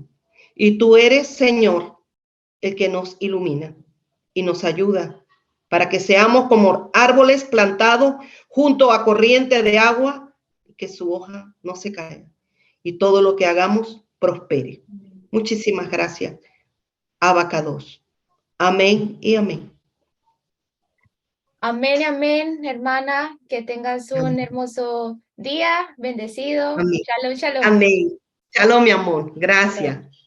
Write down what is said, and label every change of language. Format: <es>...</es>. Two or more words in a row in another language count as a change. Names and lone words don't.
<es>Y tú eres, Señor, el que nos ilumina y nos ayuda para que seamos como árboles plantados junto a corriente de agua, que su hoja no se caiga y todo lo que hagamos prospere. Muchísimas gracias. Abacados. Amén y amén. Amén, amén, hermana, que tengas un hermoso día, bendecido. Amén.</es> <he>שלום, שלום.</he> <es>Amén. Shalom, mi amor. Gracias.</es>